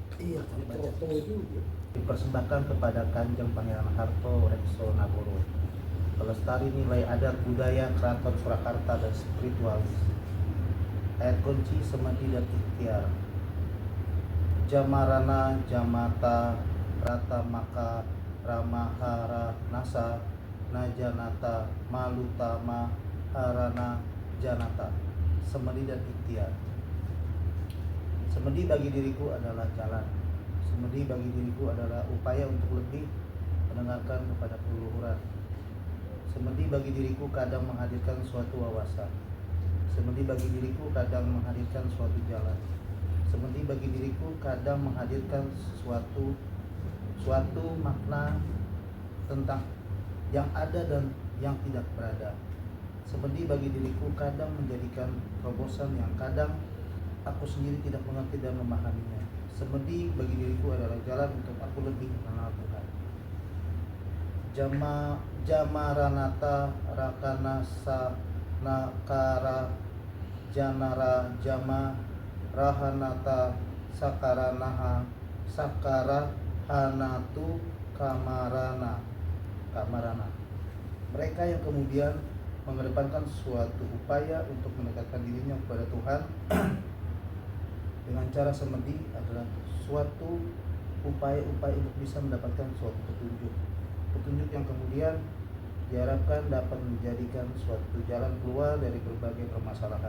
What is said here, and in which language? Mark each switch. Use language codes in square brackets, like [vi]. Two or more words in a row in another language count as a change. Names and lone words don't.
[id] Iya, baca. Dipersembahkan kepada Kanjeng Pangeran Harto Rekso Nagoro, pelestari nilai adat budaya Keraton Surakarta dan spiritualis. Ayat kunci Semedi dan Ikhtiar. Jamarana Jamata Rata Maka Ramahara Nasa Najanata Malutama Harana Janata. Semedi dan Ikhtiar. Semedi bagi diriku adalah jalan. Semedi bagi diriku adalah upaya untuk lebih mendengarkan kepada keluhuran. Semedi bagi diriku kadang menghadirkan suatu wawasan. Semedi bagi diriku kadang menghadirkan suatu jalan. Semedi bagi diriku kadang menghadirkan suatu makna tentang yang ada dan yang tidak berada. Semedi bagi diriku kadang menjadikan terobosan yang kadang aku sendiri tidak mengerti dan memahaminya. Semedi bagi diriku adalah jalan untuk aku lebih mengenal Tuhan. Jamaranata Rakanasa Nakara Janara Jama Rahanata Sakaranaha Sakarahanatu Kamarana. Mereka yang kemudian mengedepankan suatu upaya untuk mendekatkan dirinya kepada Tuhan dengan cara semedi adalah suatu upaya-upaya untuk bisa mendapatkan suatu petunjuk yang kemudian diharapkan dapat menjadikan suatu jalan keluar dari berbagai permasalahan.